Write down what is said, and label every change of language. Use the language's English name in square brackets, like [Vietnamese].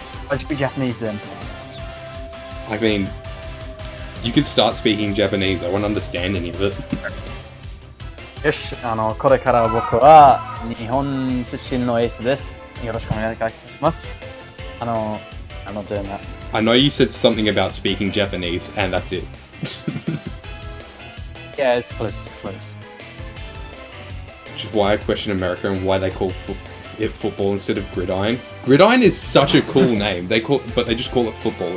[English] I should be Japanese then. I mean, you could start speaking Japanese. I won't understand any of it. [Japanese] よし、これから僕は日本出身のエースです。よろしくお願いします。 [English] I'm not doing that. I know you said something about speaking Japanese, and that's it. Yeah, it's close. Which is why I question America and why they call it football instead of gridiron. Gridiron is such a cool name. But they just call it football.